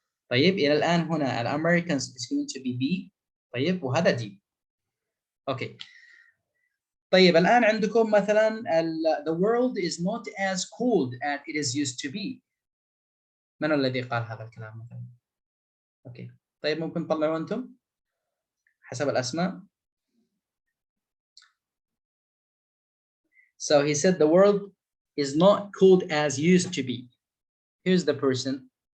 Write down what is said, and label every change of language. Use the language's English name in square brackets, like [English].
[Arabic] طيب إلى الآن هنا الأمريكans [English] is going to be B. [Arabic] طيب وهذا D. أوكي. طيب الآن عندكم مثلا [English] the world is not as cold as it is used to be. [Arabic] من الذي قال هذا الكلام مثلا؟ أوكي طيب ممكن تطلعوا أنتم حسب الأسماء. [English] So he said the world is not cold as used to be. Here's the person.